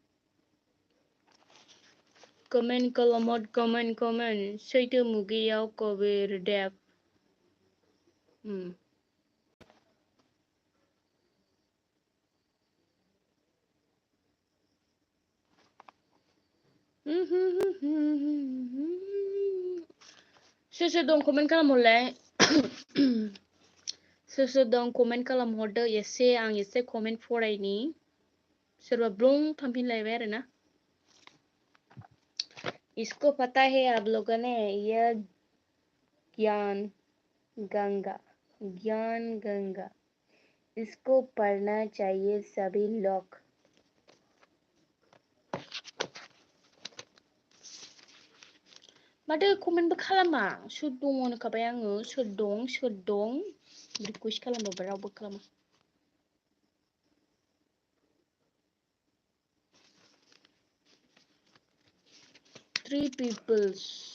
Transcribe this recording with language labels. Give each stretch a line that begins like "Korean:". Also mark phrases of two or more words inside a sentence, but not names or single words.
Bodo: कमेन्ट सैथो मुगायाव कबीरदेव सोर दं कमेन्ट खालामहरलाय सोर दं कमेन्ट खालामहरदो एसे आं एसे कमेन्ट फरायनि सोरबा ब्लं थांफिनलायबाय आरो ना
Hindi: इसको पता है आप लोगों ने ये ज्ञान गंगा इसको पढ़ना चाहिए सभी लोग
Bodo: माथो कमेन्टबो खालामा सोर दङ होनखाबाय आङो सोर दं रिकुवेस्ट खालामबाबो रावबो खालामा
English: 3 peoples